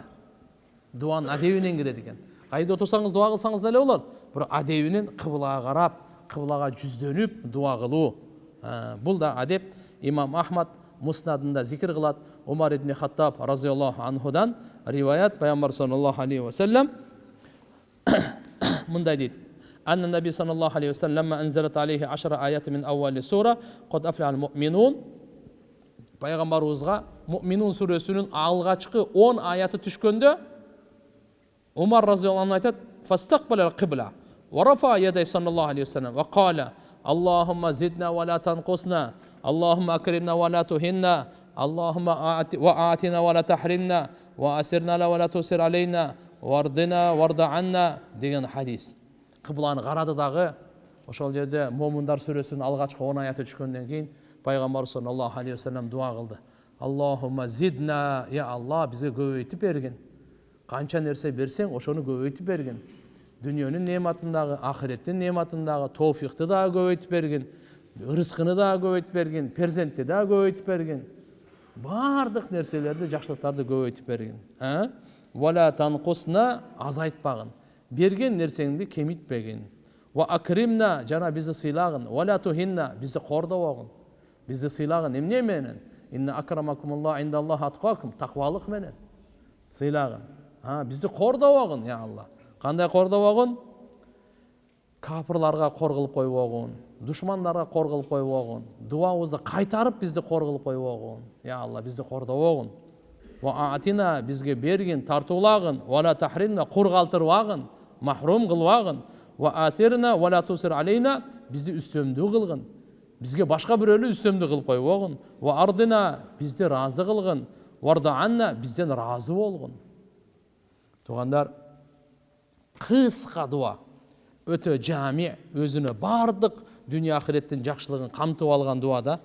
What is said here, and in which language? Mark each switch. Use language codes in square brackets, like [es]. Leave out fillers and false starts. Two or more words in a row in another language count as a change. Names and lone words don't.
[kk] Дуаның әдебінен кіреді екен. Қайда отырсаңыз дуа қылсаңыз нәле болады? Бір әдебінен қыблаға қарап, қыблаға жүзденіп дуа қылу. Бұл да әдеп. Имам Ахмад Муснадында зикір қылады. Умар ибн Хаттаб [ar] رضي الله عنه [kk] риваят Пайғамбар [ar] صلى الله عليه وسلم [kk] мындай дейді. [ar] أن النبي صلى الله عليه وسلم أنزلت عليه 10 آيات من أوائل سورة قد أفلح المؤمنون. [kk] Пайғамбарымызға Муъминун сүресінің алғашқы 10 аяты түшкенде Умар [ar] رضي الله عنه [kk] айтады: [ar] "فاستقبل القبلة ورفع يديه صلى الله عليه وسلم وقال: اللهم زدنا ولا تنقصنا، اللهم أكرمنا ولا تهنا، اللهم أعطنا ولا تحرمنا، وآثرنا ولا تؤثر علينا، وأرضنا وارض عنا" [kk] деген хадис. Қибланы қарады дағы [ky] Ошол жерде Момундар сүрөсүнүн алгачкы 10 аяты түшкөндөн кийин пайгамбарыбыз [ar] صلى الله عليه وسلم [ky] дуа кылды. [ar] اللهم زدنا, [ky] я Алла бизге көбөйтүп бергин. Канча нерсе берсең, ошону көбөйтүп бергин. Дүйнөнүн неmatындагы, ахиреттин неmatындагы тоофикти да көбөйтүп бергин, рызкыны да көбөйтүп бергин, перзентти да көбөйтүп бергин. Бардык нерселерди, жакшылыктарды көбөйтүп бергин. [ar] ولا تنقصنا, [ky] азайтпагын. Берген нерсеңди кемитпегин. [ar] وأكرمنا, [ky] жана бизди сыйлагын. [ar] ولا تهنا, [ky] бизди кордобогун. Бизди сыйлагын эмне менен? [ar] إن أكرمكم عند الله أتقاكم, [ky] таквалык менен сыйлагын. Бизди кордобогун, я Алла. Кандай кордобогун? Капырларга кор кылып койбогун, душмандарга кор кылып койбогун, дуабызды кайтарып бизди кор кылып койбогун. Я Алла, бизди кордобогун. [ar] وآتنا, [ky] бизге бергин, тартуулагын, [ar] ولا تحرمنا, [ky] кургалтырбагын, махрум кылбагын. [ar] وآثرنا ولا تؤثر علينا, [ky] бизди үстөмдүү кылгын. Бизге башка бирөөлү үстөмдүү кылып койбогун. [ar] وأرضنا, [ky] бизди разы кылгын. [ar] وارض عنا, [ky] бизден разы болгун. Тугандар, кыска дуа, өтө жами, өзүнө бардык дүйнө ахиреттин жакшылыгын камтып алган дуа да.